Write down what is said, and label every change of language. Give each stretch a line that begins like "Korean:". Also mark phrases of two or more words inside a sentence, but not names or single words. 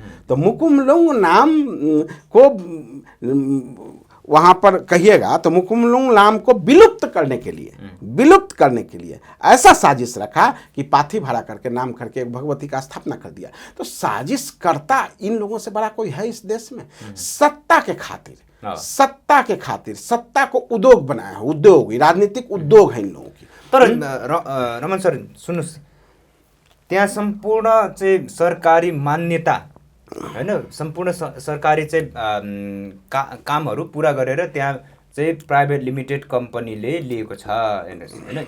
Hindi: तो मुकुमलुंग नाम को वहाँ पर कहिएगा तो मुकुमलुंग नाम को विलुप्त करने के लिए ऐसा साजिश रखा कि पाथीभरा करके नाम करके भगवती का स्थापना कर दिया। तो साजिश करता इन लोगों से बड़ा कोई है इस देश में? सत्ता के खातिर सत्ता को उद्योग बनाया है, उद्योग, राजनीतिक उद्योग है इन लोगों की।
Nepali: तर रमन सर सुन्नुहोस्, त्यहाँ सम्पूर्ण चाहिँ सरकारी मान्यता हैन, सम्पूर्ण सरकारी चाहिँ कामहरू पुरा गरेर त्यहाँ चाहिँ
English: private limited company
Nepali: लिएको छ हैन।